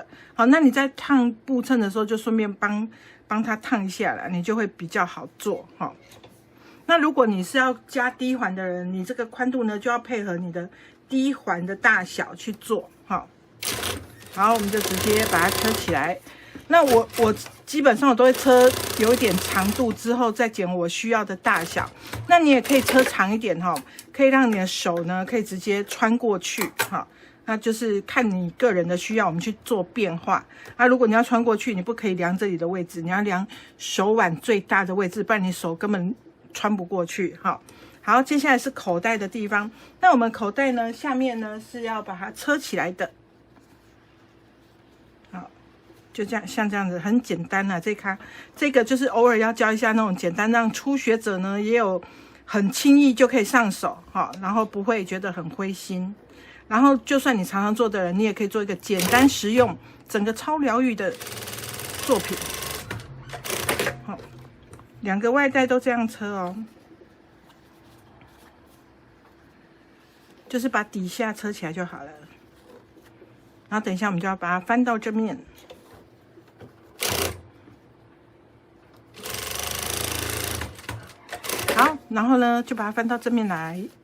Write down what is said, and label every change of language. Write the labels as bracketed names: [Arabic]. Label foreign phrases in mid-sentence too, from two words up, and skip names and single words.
[Chinese] 好，那你在燙布襯的時候，就順便幫它燙一下啦，你就會比較好做。好。那如果你是要加D環的人，你這個寬度呢就要配合你的D環的大小去做。好，好，我們就直接把它車起來。那我基本上我都會車有一點長度之後再剪我需要的大小。那你也可以車長一點哈，可以讓你的手呢可以直接穿過去。哈，那就是看你個人的需要，我們去做变化。那如果你要穿過去，你不可以量這裡的位置，你要量手腕最大的位置，不然你手根本穿不過去。好，接下來是口袋的地方。那我們口袋呢，下面呢是要把它車起來的。好，就這樣，像這樣子，很簡單啊。這個就是偶爾要教一下那種簡單，讓初學者呢也有很輕易就可以上手。好，然後不會覺得很灰心。然後就算你常常做的人，你也可以做一個簡單實用、整個超療癒的作品。好。2個外帶都這樣車哦，就是把底下車起來就好了。然後等一下我們就要把它翻到正面。好，然後呢就把它翻到正面來。